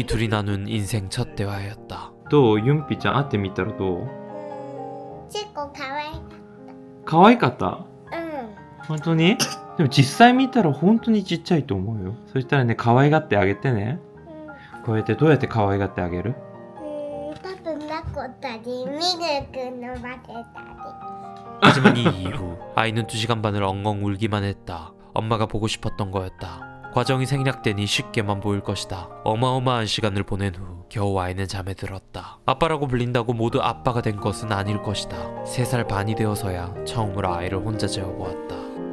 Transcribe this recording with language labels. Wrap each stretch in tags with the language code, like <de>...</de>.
<ko>이 둘이 나눈 인생 첫 대화였다.</ko> <ja>どうユンピちゃん会ってみたらどう？結構かわいい。可愛かった？うん。本当に？でも実際見たら本当にちっちゃいと思うよ。そしたらね可愛がってあげてね。こうやってどうやって可愛がってあげる？多分抱っこったり、ミルク飲ませたり。</ja> <ko>하지만 이 이후 아이는 2시간 반을 엉엉 울기만 했다. 엄마가 보고 싶었던 거였다. 과정이 생략되니 쉽게만 보일 것이다. 어마어마한 시간을 보낸 후 겨우 아이는 잠에 들었다. 아빠라고 불린다고 모두 아빠가 된 것은 아닐 것이다. 3살 반이 되어서야 처음으로 아이를 혼자 재워보았다.</ko>